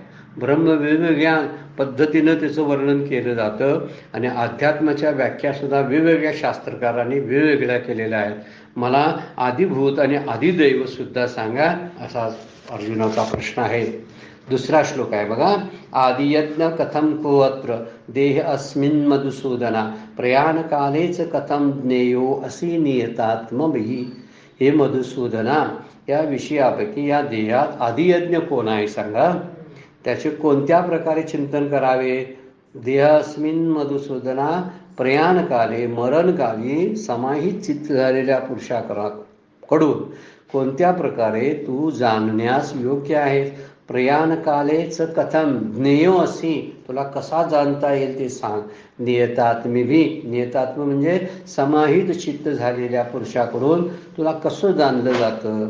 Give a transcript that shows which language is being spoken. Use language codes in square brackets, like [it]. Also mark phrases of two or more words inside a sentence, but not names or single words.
[mr] ब्रह्म वेगवेगळ्या पद्धतीनं त्याचं वर्णन केलं जातं आणि अध्यात्माच्या व्याख्यासुद्धा वेगवेगळ्या शास्त्रकारांनी वेगवेगळ्या केलेल्या आहेत. मला आदिभूत आणि आदिदैव सुद्धा सांगा असा अर्जुनाचा प्रश्न आहे. दुसरा श्लोक आहे बघा, [sa] आदियज्ञ कथम को अत्र देह अस्मिन् मधुसूदना प्रयाण कालेच कथम ज्ञेयो असी नियतात्मभिः. [mr] हे मधुसूदना, या विषयापैकी या देहात आदियज्ञ कोण आहे सांगा. त्याचे कोणत्या प्रकारे चिंतन करावे? [sa] देहास्मिन मधुसूदना प्रयाणकाले [mr] मरणकाली समाहित चित्त झालेल्या पुरुषाकडून कोणत्या प्रकारे तू जाणण्यास योग्य आहेस? [sa] प्रयाणकालेच कथम ज्ञेयो असी, [mr] तुला कसा जाणता येईल ते सांग. नियतात्मीभी, नियतात्म म्हणजे समाहित चित्त झालेल्या पुरुषाकडून तुला कसं जाणलं जातं?